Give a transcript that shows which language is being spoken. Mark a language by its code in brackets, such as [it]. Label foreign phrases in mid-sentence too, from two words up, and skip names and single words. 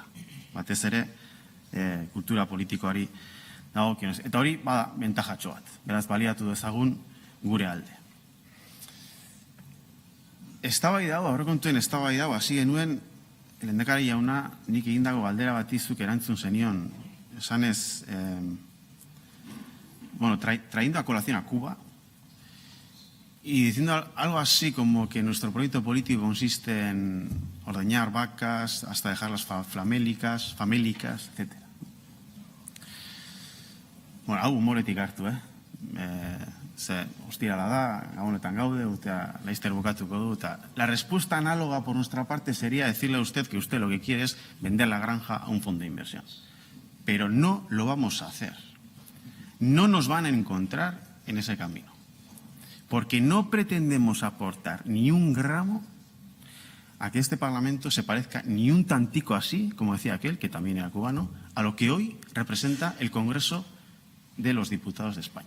[eu] Batez ere, kultura politikoari dagokionez. Eta hori, bada, bentajatxo bat. Beraz, baliatu dezagun gure alde. Eztabai dago, aurrekontuen eztabai dago, hasi genuen, lehendakari jauna, nik egindako galdera batizuk erantzun zenion, esanez, [es] trayendo a colación a Cuba, y diciendo algo así como que nuestro proyecto político consiste en ordeñar vacas hasta dejarlas famélicas, etc. [eu] Bueno, hau humoretik hartu, ostirala da, gabonetan gaude, laizter bukatuko du. [es] La respuesta análoga por nuestra parte sería decirle a usted que usted lo que quiere es vender la granja a un fondo de inversión. Pero no lo vamos a hacer. No nos van a encontrar en ese camino. Porque no pretendemos aportar ni un gramo a que este Parlamento se parezca ni un tantico así, como decía aquel, que también era cubano, a lo que hoy representa el Congreso de los Diputados de España.